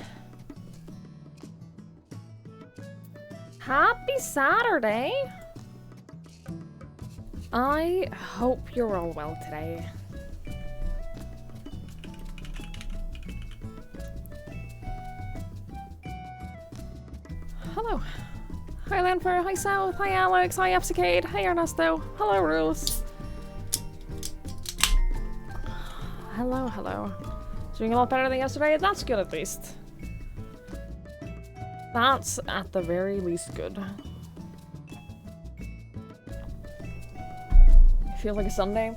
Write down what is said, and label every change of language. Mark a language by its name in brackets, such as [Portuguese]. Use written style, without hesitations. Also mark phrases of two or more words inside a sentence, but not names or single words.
[English] Happy Saturday. I hope you're all well today. Hello. Hi Lanfer, hi South, hi Alex, hi Epsicade, hi Ernesto, hello Rules. Hello, hello. Doing a lot better than yesterday? That's good at least. That's at the very least good. Feels like a Sunday.